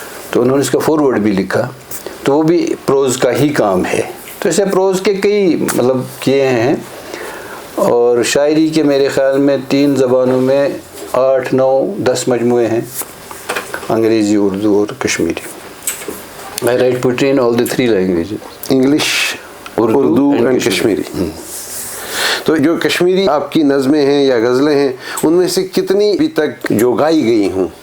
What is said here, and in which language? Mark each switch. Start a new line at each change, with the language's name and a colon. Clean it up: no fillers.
Urdu: تو انہوں نے اس کا فارورڈ بھی لکھا. تو وہ بھی پروز کا ہی کام ہے. تو ایسے پروز کے کئی مطلب کیے ہیں, اور شاعری کے میرے خیال میں 3 زبانوں میں 8, 9, 10 مجموعے ہیں, انگریزی, اردو اور Kashmiri.
English: I write poetry in all the 3 languages.
Urdu: English, Urdu and Kashmiri. تو جو کشمیری آپ کی نظمیں ہیں یا غزلیں ہیں, ان میں سے کتنی ابھی تک جو گائی گئی ہوں؟